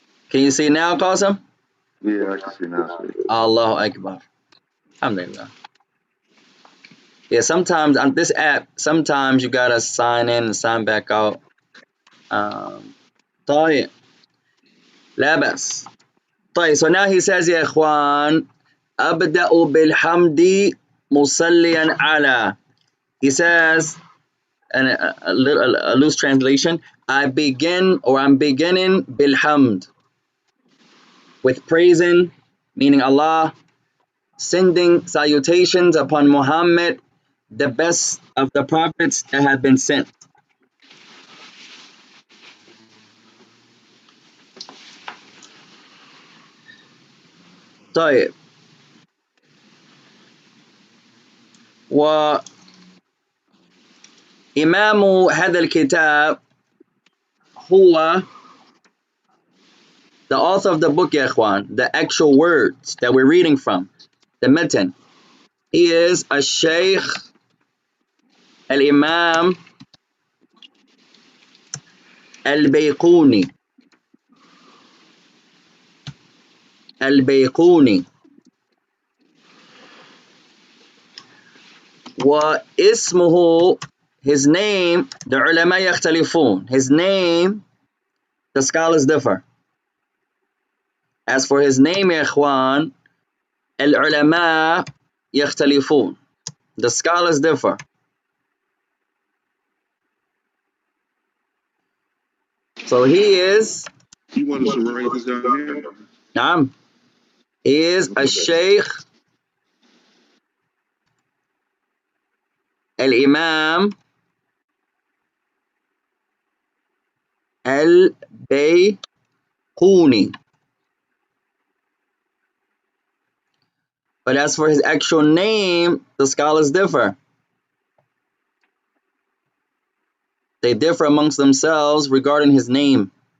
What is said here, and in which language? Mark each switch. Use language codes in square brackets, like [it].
[en] Can you see now, Qasim? Yeah, I can see now. [ar] Allahu Akbar. Alhamdulillah. [en] Yeah, sometimes on this app, sometimes you gotta sign in and sign back out. [ar] طيب لا بأس. طيب, [en] so now he says [ar] يا إخوان أبدأ بالحمد مصليا على. [en] He says, and a loose translation, I'm beginning bilhamd, with praising, meaning Allah, sending salutations upon Muhammad, the best of the prophets that have been sent. [ar] طيب. وإمام هذا الكتاب هو, [en] the author of the book [ar] يا إخوان, [en] the actual words that we're reading from, the matan. He is الشيخ الإمام البيقوني. [ar] البيقوني. واسمه, [en] his name, the [ar] علماء يختلفون. [en] His name, the scholars differ. As for his name [ar] يا إخوان, العلماء يختلفون. [en] The scholars differ. So he is, You want us to write this down here? نعم, he is الشيخ الإمام البيقوني. But as for his actual name, the scholars differ. They differ amongst themselves regarding his name.